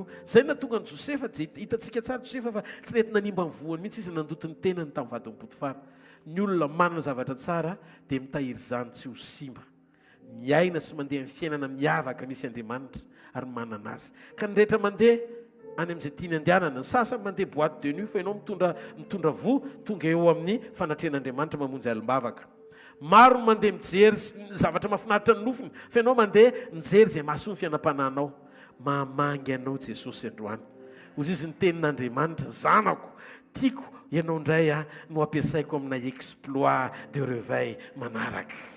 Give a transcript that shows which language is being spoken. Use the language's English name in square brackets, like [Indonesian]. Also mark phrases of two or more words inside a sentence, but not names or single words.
[Malagasy] Zay na tonga ny Josefa, hitantsika tsara Josefa fa tsy nety nanimba ny voany mihitsy izy nandoto ny tenany tamin'ny vadiny Potifara. Ny olona manana zavatra tsara dia mitahiry izany tsy ho simba. Miaina sy mandeha amin'ny fiainana miavaka misy Andriamanitra ary manana azy. Ka ny rehetra mandeha any amin'izay tiany andehanana, ny sasany mandeha [French] boîte de nuit [Malagasy] fa ianao mitondra vo tonga eo amin'ny fanatrehan'Andriamanitra mamonjy alim-bavaka. Maro mandeha mijery zavatra mahafinaritra ny nofiny fa ianao mandeha mijery izay mahasoa ny fiainam-pananao. Mahamangy anao Jesosy androany. Hozy izy ny tenin'Andriamanitra, zanako, tiako ianao indray no ampiasaiko amina [French] exploit de réveil [Malagasy] manaraka.